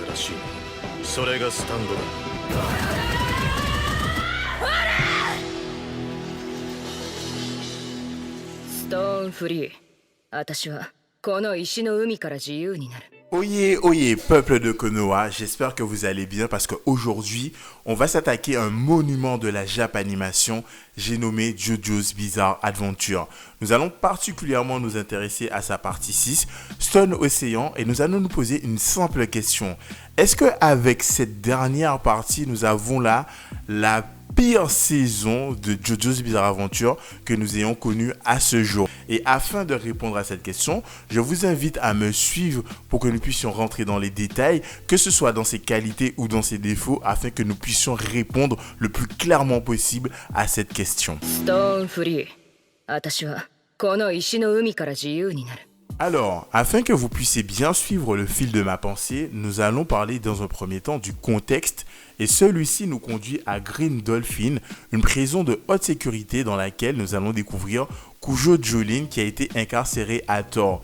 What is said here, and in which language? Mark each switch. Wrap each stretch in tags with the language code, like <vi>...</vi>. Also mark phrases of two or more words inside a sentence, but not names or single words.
<ja>し、それがスタンドだ。ストーンフリー。私はこの石の海から自由になる。</ja> <fr>Oyez, oyez, peuple de Konoha, j'espère que vous allez bien parce qu'aujourd'hui, on va s'attaquer à un monument de la Japanimation, j'ai nommé JoJo's Bizarre Adventure. Nous allons particulièrement nous intéresser à sa partie 6, Stone Ocean, et nous allons nous poser une simple question. Est-ce qu'avec cette dernière partie, nous avons là la pire saison de JoJo's Bizarre Adventure que nous ayons connue à ce jour? Et afin de répondre à cette question, je vous invite à me suivre pour que nous puissions rentrer dans les détails, que ce soit dans ses qualités ou dans ses défauts, afin que nous puissions répondre le plus clairement possible à cette question.</fr> <ja>ストーンフリー。私はこの石の海から自由になる。</ja> <fr>Alors, afin que vous puissiez bien suivre le fil de ma pensée, nous allons parler dans un premier temps du contexte et celui-ci nous conduit à Green Dolphin, une prison de haute sécurité dans laquelle nous allons découvrir Kujo Jolin qui a été incarcéré à tort.</fr>